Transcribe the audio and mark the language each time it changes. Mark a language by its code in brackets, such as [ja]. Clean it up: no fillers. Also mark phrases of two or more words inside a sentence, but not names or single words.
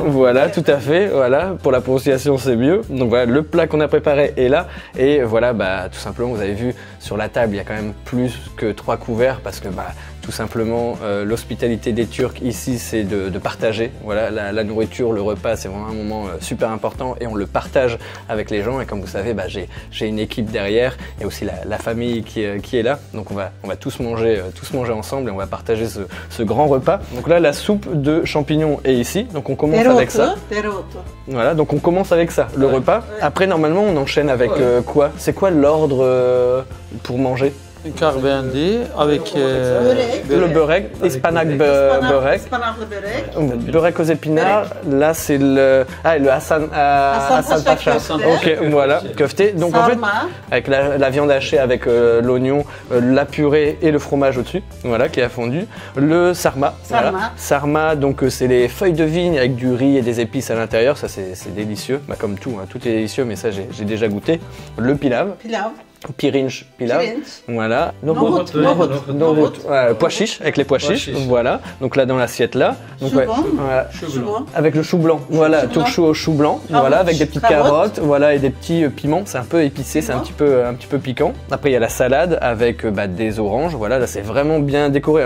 [fr] Voilà, tout à fait, voilà, pour la prononciation c'est mieux, donc voilà, le plat qu'on a préparé est là, et voilà, bah tout simplement, vous avez vu, sur la table, il y a quand même plus que 3 couverts, parce que bah, tout simplement l'hospitalité des Turcs ici c'est de partager, voilà, la nourriture, le repas c'est vraiment un moment super important et on le partage avec les gens et comme vous savez bah, j'ai une équipe derrière et aussi la famille qui est là, donc on va tous manger ensemble et on va partager ce grand repas. Donc là la soupe de champignons est ici, donc on commence avec ça. Voilà, donc on commence avec ça, le repas. Après normalement on enchaîne avec quoi? C'est quoi l'ordre pour manger? Karbendi avec le börek, [tr] ispanak börek, [fr] börek aux épinards, là c'est le Hassan Pacha, ok voilà, kofté, donc en fait avec la viande hachée avec l'oignon, la purée et le fromage au-dessus, voilà qui a fondu, le sarma, voilà. Sarma donc c'est les feuilles de vigne avec du riz et des épices à l'intérieur, ça c'est délicieux, bah, comme tout, hein, tout est délicieux mais ça j'ai déjà goûté, le pilav. [tr] Pirinch pilav, [fr] voilà. Nohut, pois chiches, avec les pois chiches, voilà. Donc là dans l'assiette là, donc, ouais, voilà. Avec le chou blanc, voilà, tout chou au chou blanc, voilà, avec des petites carottes, voilà, et des petits piments. C'est un peu épicé, c'est un petit peu piquant. Après il y a la salade avec des oranges, voilà, là c'est vraiment bien décoré.